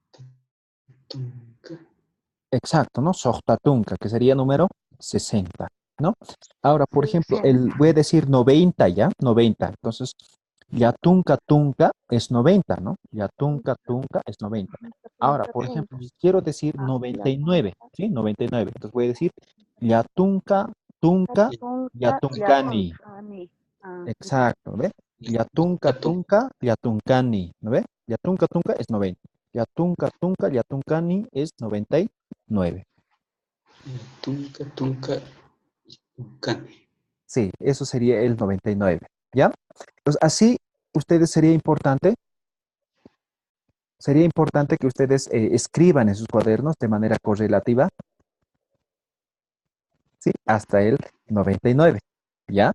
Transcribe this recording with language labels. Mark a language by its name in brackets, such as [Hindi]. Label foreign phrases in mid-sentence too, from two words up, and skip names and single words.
[Spanish] Exacto, ¿no? Sohtatunca, que sería número 60. ¿no? Ahora, por Sí, ejemplo, sí. voy a decir 90, ¿ya? 90. Entonces, [Aymara] yatunka tunka [Spanish] es 90, ¿no? [Aymara] Yatunka tunka [Spanish] es 90. Ahora, Tunca, por ejemplo, tunca. si quiero decir Ah, ya 99, tunca, ¿sí? 99. Entonces voy a decir [Aymara] yatunka tunka [Spanish] tunca, ya yatunkani. tunca, ni. Ah, Exacto, ¿ve? Yatunka Yatunka [Aymara] tunka yatunkani, [Spanish] ¿no ve? [Aymara] Yatunka tunka [Spanish] es 90. [Aymara] Yatunka tunka yatunkani es 99. tunka tunkani. [Spanish] Sí, eso sería el 99, ¿ya? Entonces, así ustedes sería importante que ustedes escriban en sus cuadernos de manera correlativa, ¿sí? Hasta el 99, ¿ya?